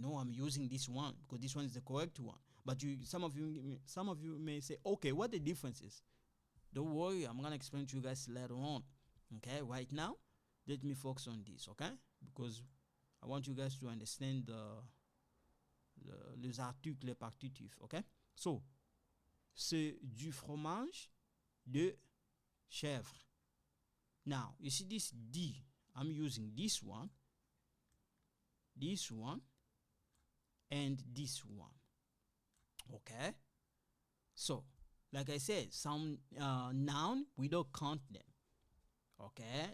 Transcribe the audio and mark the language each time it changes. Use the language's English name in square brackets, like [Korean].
[English] No, I'm using this one because this one is the correct one. But some of you may say, okay, what the difference is? Don't worry, I'm gonna explain to you guys later on. Okay, right now, let me focus on this. Okay, because I want you guys to understand [French] les articles partitifs. [English] Okay, so [French] c'est du fromage de chèvre. [English] Now, you see this D. I'm using this one, and this one. Okay? So, like I said, some noun, we don't count them. Okay?